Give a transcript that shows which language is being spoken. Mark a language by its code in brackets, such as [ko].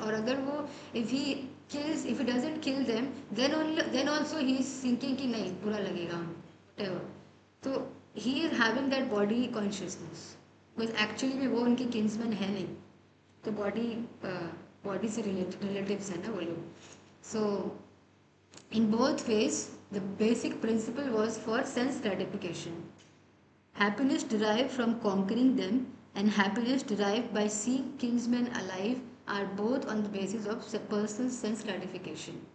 [hi] और अगर वो [en] if he doesn't kill them, then also he is thinking [hi] कि नहीं बुरा लगेगा [en] whatever. [hi] तो [en] he is having that body consciousness because actually [hi] भी वो उनके kinsman है नहीं, तो body से relatives है ना वो लोग. [en] So in both ways the basic principle was for sense gratification. Happiness derived from conquering them and happiness derived by seeing kinsmen alive are both on the basis of personal sense gratification.